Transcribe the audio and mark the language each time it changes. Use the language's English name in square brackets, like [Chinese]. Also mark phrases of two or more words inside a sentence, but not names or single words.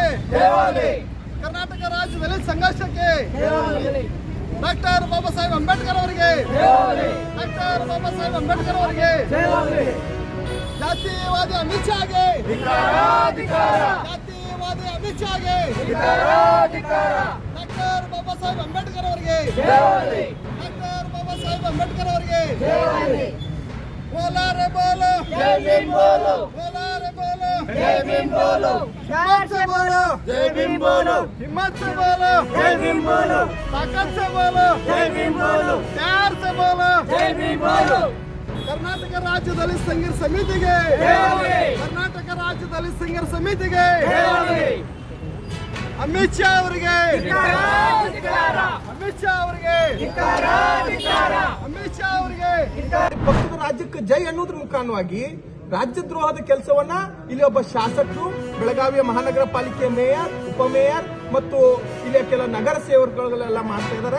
[Kannada] कर्नाटक राज्य दलित संघर्ष के डॉक्टर बाबासाहेब आंबेडकर ಅವರಿಗೆ, ಡಾಕ್ಟರ್ ಬಾಬಾಸಾಹೇಬ್ ಅಂಬೇಡ್ಕರ್ ಅವರಿಗೆ, ಜಾತಿವಾದಿ ಅಮಿತ್ ಶಾಗೆ, ಜಾತಿವಾದಿ ಅಮಿತ್ ಶಾಗೆ, ಡಾಕ್ಟರ್ ಬಾಬಾಸಾಹೇಬ್ ಅಂಬೇಡ್ಕರ್ ಅವರಿಗೆ, ಡಾಕ್ಟರ್ ಬಾಬಾಸಾಹೇಬ್ ಅಂಬೇಡ್ಕರ್ ಅವರಿಗೆ. [Hindi] बोला रे बोलो, जय भीम बोलो, बोला रे बोलो, जय भीम बोलो, प्यार से बोलो, जय भीम बोलो, हिम्मत से बोलो, जय भीम बोलो, ताकत से बोलो, जय भीम बोलो, प्यार से बोलो, जय भीम बोलो. [Kannada] कर्नाटक राज्य दलित संघर्ष समितिಗೆ, कर्नाटक राज्य दलित संघर्ष समितिಗೆ, ಅಮಿತ್ ಶಾ ಅವರಿಗೆ, ಅಮಿತ್ ಶಾ ಅವರಿಗೆ, ಅಮಿತ್ ಶಾ ಅವರಿಗೆ ಪಕ್ಷದ ರಾಜ್ಯಕ್ಕೆ ಜೈ ಅನ್ನೋದ್ರ ಮುಖಾಂತರವಾಗಿ ರಾಜ್ಯದ್ರೋಹದ ಕೆಲಸವನ್ನ ಇಲ್ಲಿ ಒಬ್ಬ ಶಾಸಕರು, ಬೆಳಗಾವಿಯ ಮಹಾನಗರ ಪಾಲಿಕೆ ಮೇಯರ್, ಉಪಮೇಯರ್ ಮತ್ತು ಇಲ್ಲಿಯ ಕೆಲ ನಗರ ಸೇವಕರುಗಳೆಲ್ಲ ಮಾಡ್ತಾ ಇದ್ದಾರೆ.